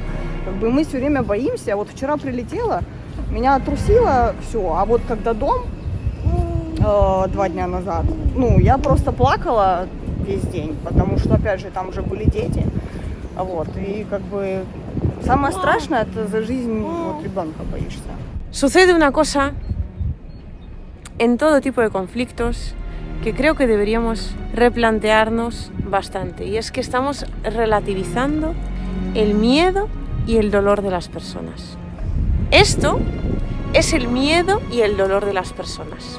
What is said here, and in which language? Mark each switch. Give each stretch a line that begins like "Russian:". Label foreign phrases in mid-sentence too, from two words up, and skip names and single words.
Russian: Как бы мы все время боимся. Вот вчера прилетела, меня отрусило все, а вот когда дом 2 дня назад, ну, я просто плакала весь день, потому что, опять же, там уже были дети, вот, и как бы самое страшное, это за жизнь вот ребенка боишься.
Spanish: Sucede una cosa en todo tipo de conflictos que creo que deberíamos replantearnos bastante, y es que estamos relativizando el miedo y el dolor de las personas. Esto es el miedo y el dolor de las personas.